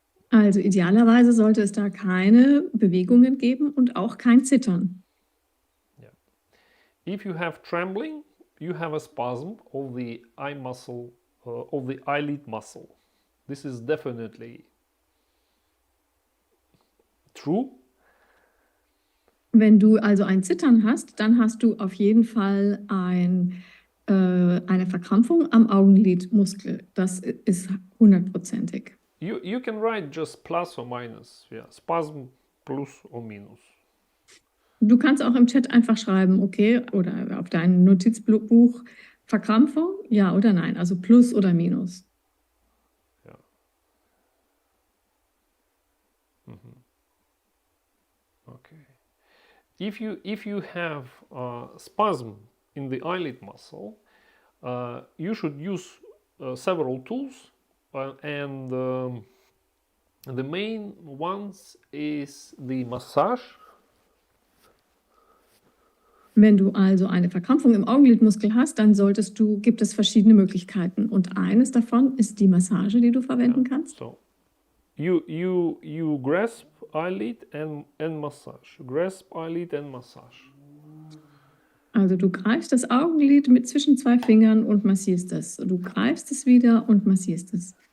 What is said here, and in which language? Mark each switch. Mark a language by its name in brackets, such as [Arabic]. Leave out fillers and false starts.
[German] Also idealerweise sollte es da keine Bewegungen geben und auch kein Zittern. [English] Yeah. If you have trembling, you have a spasm of the eye muscle, of the eyelid muscle. This is definitely true. [German] Wenn du also ein Zittern hast, dann hast du auf jeden Fall eine Verkrampfung am Augenlidmuskel. Das ist 100%ig. [English] You can write just plus or minus. Yeah, spasm plus or minus. [German] Du kannst auch im Chat einfach schreiben, okay, oder auf dein Notizbuch, Verkrampfung, ja oder nein, also plus oder minus. Ja. Okay. [English] If you have spasm in the eyelid muscle, you should use several tools, and the main ones is the massage. [German] Wenn du also eine Verkrampfung im Augenlidmuskel hast, dann gibt es verschiedene Möglichkeiten. Und eines davon ist die Massage, die du verwenden kannst. [English] So you grasp eyelid and massage. Grasp eyelid and massage. [German] Also du greifst das Augenlid zwischen zwei Fingern und massierst es. Du greifst es wieder und massierst es.